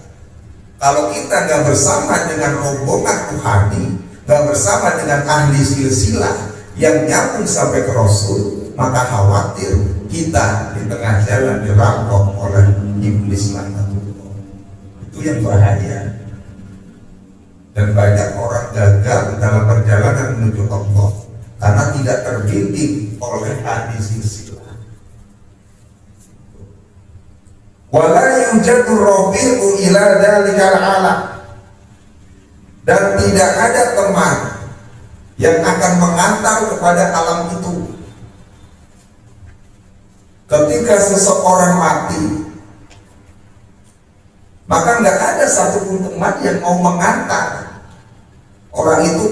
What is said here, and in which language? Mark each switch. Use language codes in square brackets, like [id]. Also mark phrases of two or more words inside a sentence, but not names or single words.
[id] Kalau kita nggak bersama dengan rombongan ruhani, nggak bersama dengan ahli silsilah yang nyambung sampai ke Rasul, maka khawatir kita di tengah jalan dirampok oleh iblis laknatullah. Itu yang bahaya. Dan banyak orang gagal dalam perjalanan menuju Allah karena tidak terbimbing oleh ahli silsilah. [ar] ولا يوجد رفيق إلى ذلك العالم, [id] dan tidak ada teman yang akan mengantar kepada alam itu. Ketika seseorang mati, maka nggak ada satupun teman yang mau mengantar orang itu.